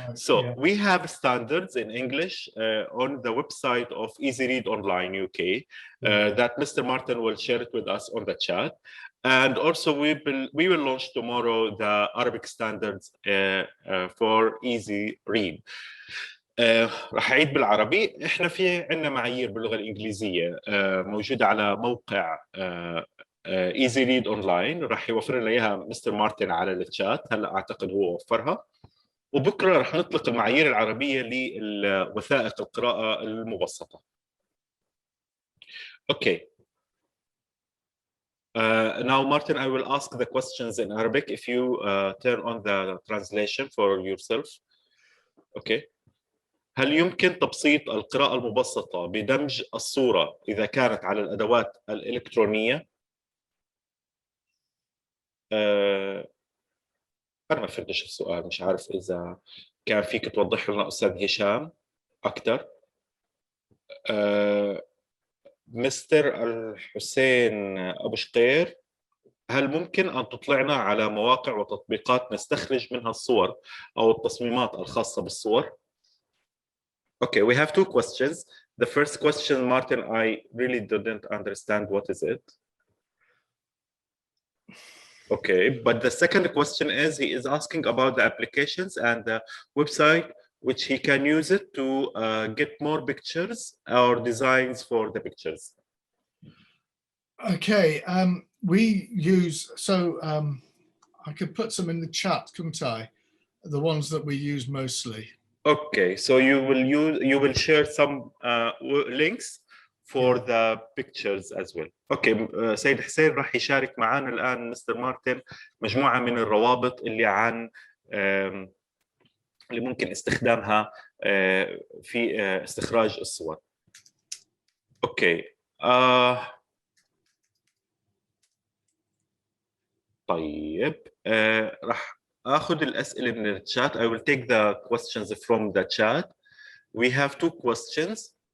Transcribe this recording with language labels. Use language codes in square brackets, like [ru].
[en] So yeah, we have standards in English on the website of Easy Read Online UK that Mr. Martin will share it with us on the chat. And also we will launch tomorrow the Arabic standards for Easy Read. [ar] راح أعيد بالعربي. إحنا في عندنا معايير باللغة الإنجليزية موجودة على موقع Easy Read Online. راح يوفر لنا إياها مستر مارتن على الشات. هلا أعتقد هو وفرها. وبكرة راح نطلق المعايير العربية لوثائق القراءة المبسطة. [en] Okay. Now, Martin, I will ask the questions in Arabic if you turn on the translation for yourself. Okay. [ar] هل يمكن تبسيط القراءة المبسطة بدمج الصورة إذا كانت على الأدوات الإلكترونية؟ أنا ما فهمتش السؤال، مش عارف إذا كان فيك توضح لنا أستاذ هشام أكثر. مستر الحسين أبو شقير، هل ممكن أن تطلعنا على مواقع وتطبيقات نستخرج منها الصور أو التصميمات الخاصة بالصور؟ [en] Okay, we have two questions. The first question, Martin, I really didn't understand what is it. Okay, but the second question is, he is asking about the applications and the website which he can use it to get more pictures or designs for the pictures. Okay, we use, I could put some in the chat, couldn't I? The ones that we use mostly. Okay, so you will share some links for the pictures as well. [ar] Okay, سيد حسين راح يشارك معنا الآن مستر مارتن مجموعة من الروابط اللي عن اللي ممكن استخدامها في استخراج الصور. [en] Okay. [ar] طيب راح أخذ الأسئلة من الشات. [en] I will take the questions from the chat. We have two questions.